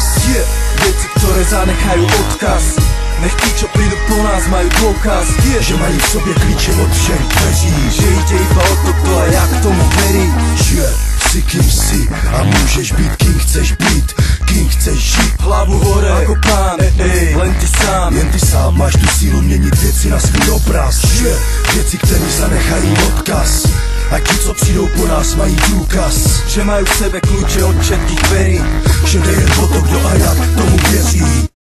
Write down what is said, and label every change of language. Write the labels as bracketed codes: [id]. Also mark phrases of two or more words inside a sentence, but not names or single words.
[sk] Veci, ktoré zanechajú odkaz. Nech tí, čo prídu po nás, majú dôkaz, [cs] že mají v sobě klíče od všech dveří. [sk] Že ide iba o to, kto a jak tomu verí. Si kým si a môžeš byť kým chceš byť. Kým chceš žiť, hlavu hore ako pán. Len ty sám, [cs] jen ty sám máš tu sílu měnit věci na svůj obraz. Věci, které zanechají odkaz. A ti, co přijdou po nás, mají důkaz, [sk] že majú v sebe kľúče od všetkých dverí. [cs] Že jde jen o to, kdo a jak tomu věří.